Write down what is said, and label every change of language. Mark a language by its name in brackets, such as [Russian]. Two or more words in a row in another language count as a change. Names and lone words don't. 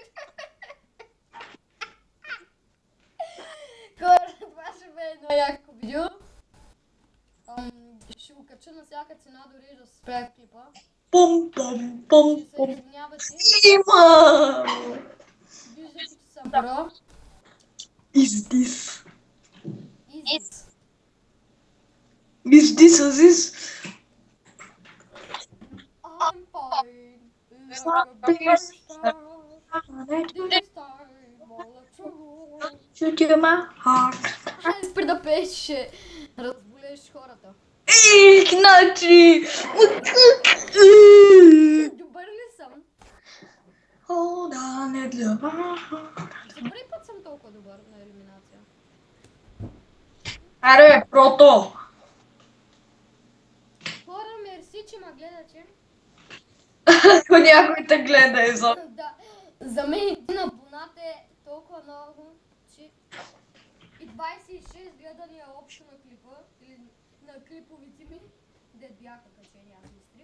[Bulgarian] Хора, това ще бе едно яко видео. Ще го кача на всяка цена, дори да се спре клипа. Пум. Ще се извинявате. Имам! Виждате, че съм про. [English] Is this? [Bulgarian] Изис. [English] Is this Aziz? I'm fine. Like a big star. This time, all the trouble. Shoot you my heart. [Bulgarian] Хайде спри да пееш, ще разболееш хората. Значи! Добър ли съм? [English] Hold on, it's [Bulgarian] За първи път съм толкова добър на елиминация. Аре, прото! Хора, мерси, че ме гледате. Ако някой те гледа изо. Да, за мен един абонат е толкова много, че и 26 гледания общо на клипа, или на клиповите ми, де бяха качени, аз мислих.